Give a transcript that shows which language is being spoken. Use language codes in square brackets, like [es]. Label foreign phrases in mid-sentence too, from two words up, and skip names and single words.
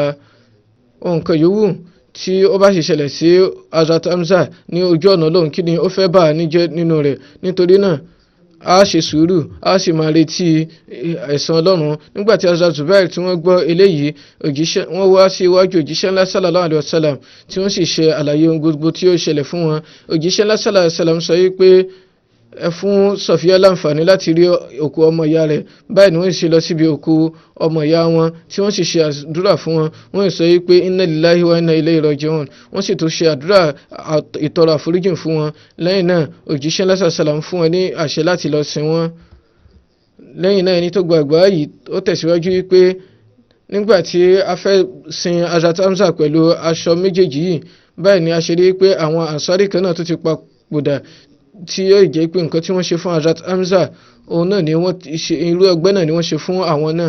[yo] Ohun kan yòówù tí ó bá sì ṣẹlẹ̀ sí Hazrat Hamza ní ojú ọ̀nà Ọlọ́run, kí ni ó fẹ́ bà á níjẹ́ nínú rẹ̀? Nítorí náà a ṣe sùúrù a sì máa retí ẹ̀san Ọlọ́run. Nígbà tí Hazrat Zubair tí wọ́n gbọ́ eléyìí wọ́n wá sí iwájú òjíṣẹ́ ńlá [ar] صلى الله عليه وسلم [yo] tí wọ́n sì ṣe àlàyé ohun gbogbo tí ó ṣẹlẹ̀ fún wọn. Òjíṣẹ́ ńlá [ar] صلى الله عليه وسلم [yo] sọ wípé ẹ fún Sọfíà láǹfààní láti rí òkú ọmọ ìyá rẹ̀. Báyìí ni wọ́n sì lọ síbi òkú ọmọ ìyá wọn tí wọ́n sì ṣe àdúrà fún wọn. Wọ́n sọ wípé [ar] إنا لله وإنا إليه راجعون. [yo] Wọ́n sì tún ṣe àdúrà ìtọrọ àforíjìn fún wọn. Lẹ́yìn náà òjíṣẹ́ ńlá [ar] صلى الله عليه وسلم [yo] fún wọn ní àṣẹ láti lọ sin wọn. Lẹ́yìn náà ẹni tó gba àgbà yìí ó tẹ̀síwájú wípé nígbà tí a fẹ́ sin Hazrat Hamza pẹ̀lú aṣọ méjèèjì yìí, báyìí ni a ṣe rí pé àwọn Ansari kan náà tó ti papòdà tí yóò jẹ́ pé nǹkan tí wọ́n ṣe fún Hazrat Hamza òun náà ni wọ́n ṣe, irú ọgbẹ́ náà ni wọ́n ṣe fún àwọn náà.